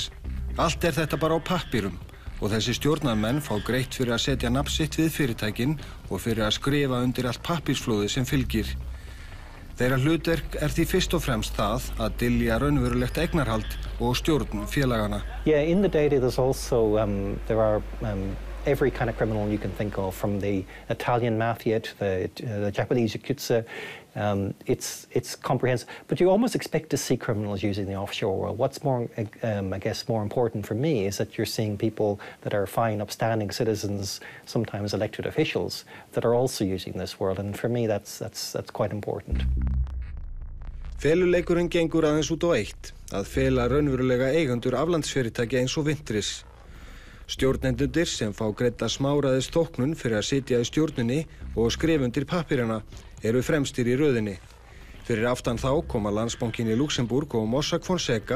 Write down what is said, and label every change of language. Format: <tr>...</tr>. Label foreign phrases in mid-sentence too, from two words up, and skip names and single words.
<is>Allt þetta bara á pappírum. Og þessi stjórnarmenn fá greitt fyrir að setja nafn sitt við fyrirtækin og fyrir að skrifa undir allt pappírsflóðið sem fylgir. Þeirra hlutverk því fyrst og fremst það að dylja raunverulegt eignarhald og stjórn félagana.</is> <en>Yeah, in the data there's also there are every kind of criminal you can think of, from the Italian mafia to the Japanese yakuza. It's comprehensive, but you almost expect to see criminals using the offshore world. What's more, I guess, more important for me is that you're seeing people that are fine, upstanding citizens, sometimes elected officials, that are also using this world, and for me that's quite important.</en> <is>Feluleikurinn gengur aðeins út á eitt, að fela raunverulega eigendur aflandsfyrirtækja eins og Winthreys. Stjórnendundir sem fá greidda smáræðis þóknun fyrir að sitja í stjórninni og skrifa undir pappírana fremstir í röðinni. Fyrir aftan þá koma Landsbankinn í Luxemburg og Mossack Fonseca.</is>